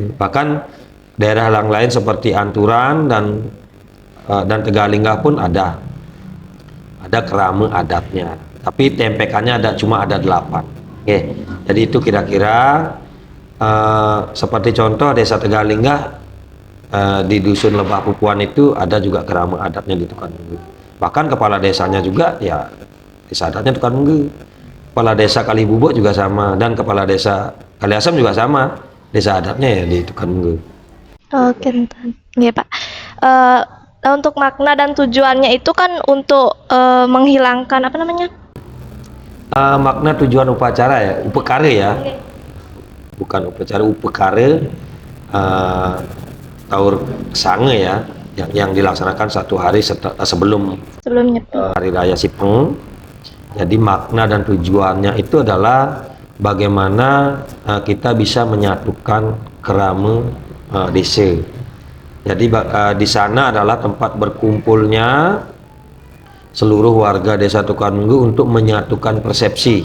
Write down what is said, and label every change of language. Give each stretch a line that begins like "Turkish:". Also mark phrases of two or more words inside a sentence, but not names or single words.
Indonesian: Bahkan daerah yang lain seperti Anturan dan Tegalinggah pun ada kerama adatnya. Tapi tempekannya cuma ada 8. Oke, jadi itu kira-kira seperti contoh Desa Tegalingga, di Dusun Lebah Pupuan itu ada juga kerama adatnya di Tukan Munggu. Bahkan kepala desanya juga ya desa adatnya Tukan Munggu. Kepala desa Kalibubuk juga sama, dan kepala desa Kaliasem juga sama, desa adatnya ya di Tukan Munggu. Oke, Tan. Iya, Pak. Untuk makna dan tujuannya itu kan untuk menghilangkan apa namanya? Makna tujuan upacara ya, upekare ya, bukan upacara, upekare, taur sange ya, yang dilaksanakan 1 hari sebelum Sebelumnya. hari raya Sipeng. Jadi makna dan tujuannya itu adalah bagaimana kita bisa menyatukan kerama desa. Jadi di sana adalah tempat berkumpulnya seluruh warga Desa Tukan Munggu untuk menyatukan persepsi.